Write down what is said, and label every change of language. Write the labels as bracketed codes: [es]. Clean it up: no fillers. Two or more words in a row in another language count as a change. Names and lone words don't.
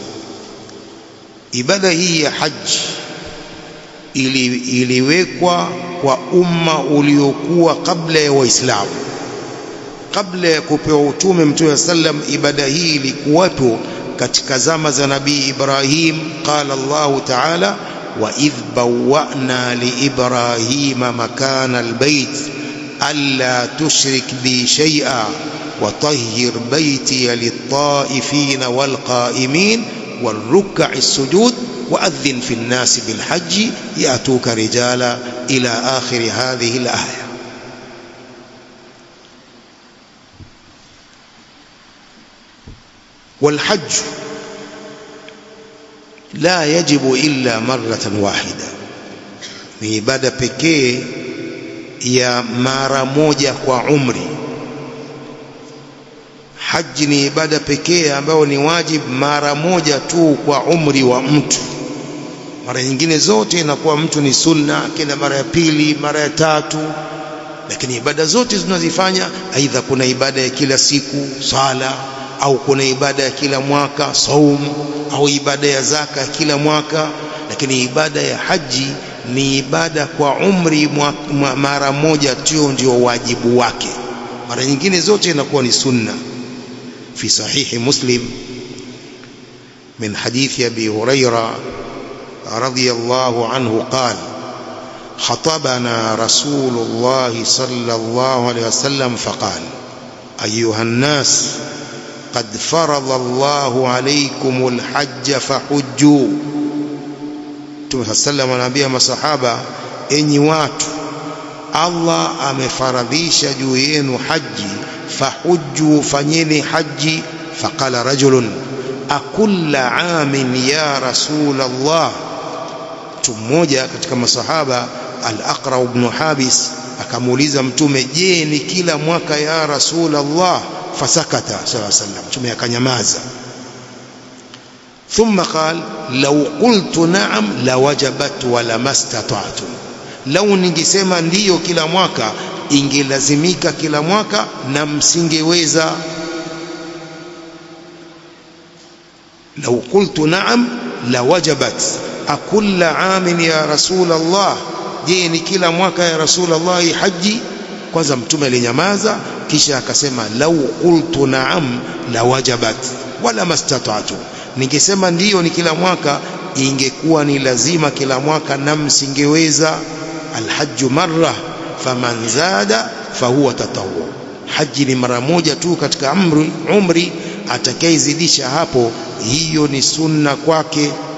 [sw] Ibada hii ya haji iliwekwa kwa umma uliokuwa kabla ya Waislamu. Kabla ya kupewa utume Mtume sallam, ibada hii ilikuwapo katika zama za Nabii Ibrahim. [ar] قال الله تعالى وإذ بوأنا لإبراهيم مكان البيت ألا تشرك بي شيئا وطهر بيتي للطائفين والقائمين والركع السجود وأذن في الناس بالحج يأتوك رجالا إلى آخر هذه الآية. والحج لا يجب إلا مرة واحدة، [sw] ni ibada pekee ya mara moja kwa umri. Haji ni ibada pekee ambayo ni wajib mara moja tu kwa umri wa mtu. Mara nyingine zote inakuwa mtu ni sunna, kila mara ya 2, mara ya 3, lakini ibada zote zinazofanya, aidha kuna ibada ya kila siku sala, au kuna ibada ya kila mwaka saum, au ibada ya zaka kila mwaka, lakini ibada ya haji ni ibada kwa umri mara moja tu ndio wajibu wake. Mara nyingine zote inakuwa ni sunna. [ar] في صحيح مسلم من حديث أبي هريرة رضي الله عنه قال: خطبنا رسول الله صلى الله عليه وسلم فقال: أيها الناس قد فرض الله عليكم الحج فحجوا. [sw] Mtume sallam anaambia masahaba, enyi watu, Allah amefaradhisha juu yenu haji, fahujju, fanyeni haji. [ar] فقال رجل أكل عام يا رسول الله, [sw] mtu mmoja katika masahaba al-Aqra ibn Habis akamuuliza Mtume, je, ni kila mwaka [ar] يا رسول الله? فسكت صلى الله عليه وسلم, [sw] Mtume akanyamaza. [ar] ثم قال لو قلت نعم لوجبت ولما استطعتم, [sw] lau ningesema ndiyo kila mwaka ingelazimika kila mwaka na msingeweza. [ar] لو قلت نعم لوجبت أكل عام يا رسول الله, [sw] je ni kila mwaka [ar] يا رسول الله haji? [sw] Kwanza mtume alinyamaza, kisha akasema [ar] لو قلت نعم لوجبت ولا استطعت, [sw] ningesema ndiyo ni kila mwaka ingekuwa ni lazima kila mwaka na msingeweza. [ar] الحج مرة فمن زاد فهو تطوع, [sw] haji ni mara moja tu katika umri, atakayezidisha hapo hiyo ni sunna kwake.